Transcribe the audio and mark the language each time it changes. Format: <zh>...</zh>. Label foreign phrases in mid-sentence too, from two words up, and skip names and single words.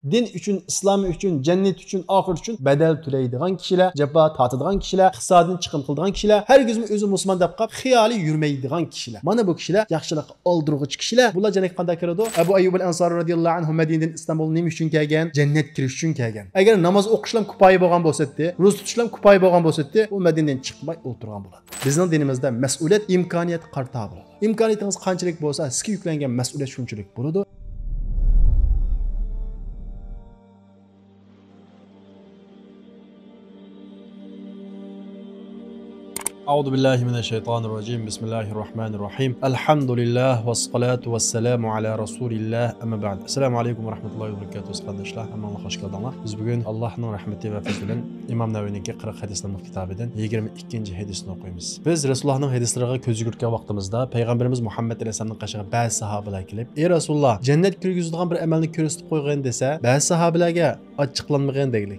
<uz>din uchun, islom uchun, jannat uchun, oxirat uchun badal to'laydigan kishilar, jafo tortadigan kishilar, iqtisodini chiqim qiladigan kishilar, hargiz o'zi musulmon deb qolib xiyoli yurmaydigan kishilar. Mana bu kishilar yaxshilikqa oldiruvchi kishilar. Bular jannatga qanday kiradi? Abu Ayyub al-Ansari radhiyallohu anhu Madinadan Istanbulga nima uchun kelgan? Jannat kirish uchun kelgan. Agar namoz o'qishlar ko'payib bo'lgan bo'lsa-da, ro'za tutishlar ko'payib bo'lgan bo'lsa-da, u Madinadan chiqmay o'tirgan bo'ladi. Bizning dinimizda mas'uliyat, imkoniyat qarta bo'ladi. İmkaniyetingiz qanchalik bo'lsa, sizga yuklangan mas'uliyat shunchalik bo'ladi.</uz> <ar>أعوذ بالله من الشيطان الرجيم بسم الله الرحمن الرحيم الحمد لله والصلاة والسلام على رسول الله أما بعد السلام عليكم ورحمة الله وبركاته</ar> <uz>qardoshlar hammaga xush keldinglar. Biz bugun Allohning rahmati va fazli bilan Imom Naviyning 40 hadislarning kitobidan 22-hadisni o'qiymiz. Biz Rasulullohning hadislariga ko'z yugurtgan vaqtimizda payg'ambarimiz Muhammad alayhisolamning qashiga ba'zi sahobalar kelib, "Ey Rasululloh, jannat kirgizadigan bir amalni ko'rsatib qo'ygan" desa, ba'zi sahobalarga ochiqlanmagan deglik.</uz>